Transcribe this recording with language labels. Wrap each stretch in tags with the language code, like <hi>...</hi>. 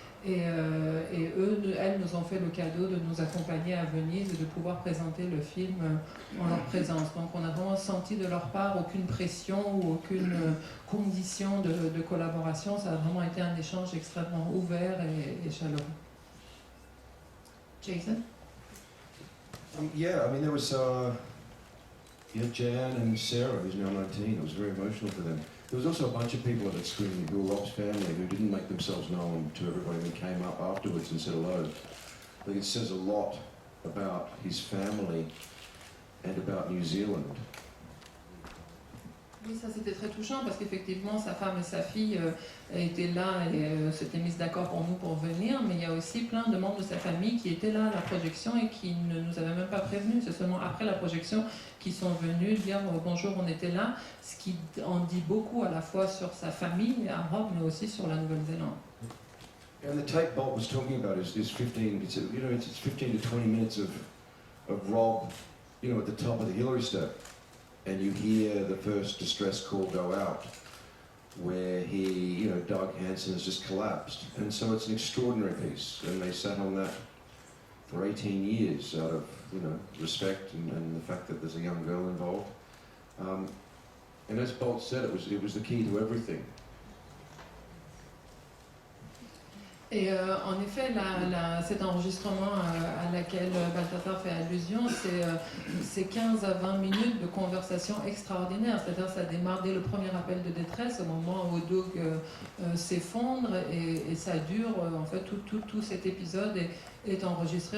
<fr>Et elles nous ont fait le cadeau de nous accompagner à Venise et de pouvoir présenter le film en leur présence. Donc on a vraiment senti de leur part aucune pression ou aucune condition de collaboration. Ça a vraiment été un échange extrêmement ouvert et chaleureux. Jason?</fr> <en>Yeah, I mean there was Jan and Sarah, who's now 19. It was very emotional for them. There was also a bunch of people at screening who were Rob's family who didn't make themselves known to everybody and came up afterwards and said hello. I think it says a lot about his family and about New Zealand.</en> <fr>Oui, ça c'était très touchant parce qu'effectivement sa femme et sa fille étaient là et s'étaient mises d'accord pour nous pour venir, mais il y a aussi plein de membres de sa famille qui étaient là à la projection et qui ne nous avaient même pas prévenus. C'est seulement après la projection qu'ils sont venus dire bonjour, on était là, ce qui en dit beaucoup à la fois sur sa famille à Rob, mais aussi sur la Nouvelle-Zélande.</fr> <en>And the tape Bob was talking about is 15, it's 15 to 20 minutes of Rob, at the top of the Hillary step. And you hear the first distress call go out, where Doug Hansen has just collapsed. And so it's an extraordinary piece, and they sat on that for 18 years out of, respect and the fact that there's a young girl involved. And as Bolt said, it was the key to everything.</en> <fr>Et en effet, cet enregistrement à laquelle Balthazar fait allusion, c'est 15 à 20 minutes de conversation extraordinaire. C'est-à-dire ça démarre dès le premier appel de détresse, au moment où Doug s'effondre, et ça dure, en fait, tout cet épisode est enregistré.</fr>